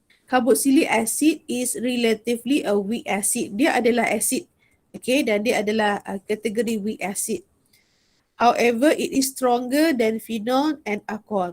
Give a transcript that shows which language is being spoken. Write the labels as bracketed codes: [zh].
[en] Carboxylic acid is relatively a weak acid. [ms] Dia adalah acid, okay, dan dia adalah kategori weak acid. [en] However, it is stronger than phenol and alcohol.